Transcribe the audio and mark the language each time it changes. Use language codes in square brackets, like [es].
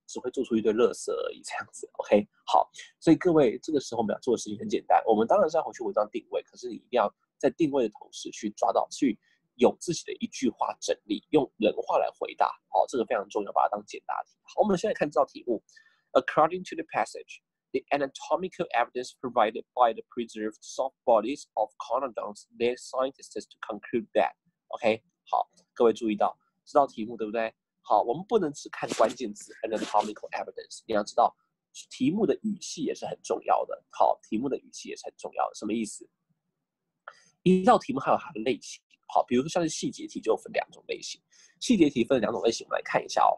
[zh] 只会做出一堆垃圾而已，这样子。OK， 好，所以各位这个时候我们要做的事情很简单，我们当然是要回去文章定位，可是你一定要在定位的同时去抓到，去有自己的一句话整理，用人话来回答。好，这个非常重要，把它当简答题。好，我们现在看这道题目。 [en] According to the passage, the anatomical evidence provided by the preserved soft bodies of conodonts led scientists to conclude that. [zh] OK， 好，各位注意到这道题目对不对？好，我们不能只看关键词 anatomical evidence，你要知道题目的语气也是很重要的。好，题目的语气也是很重要的，什么意思？一道题目还有它的类型。好，比如说像是细节题就分2种类型，细节题分2种类型，我们来看一下哦。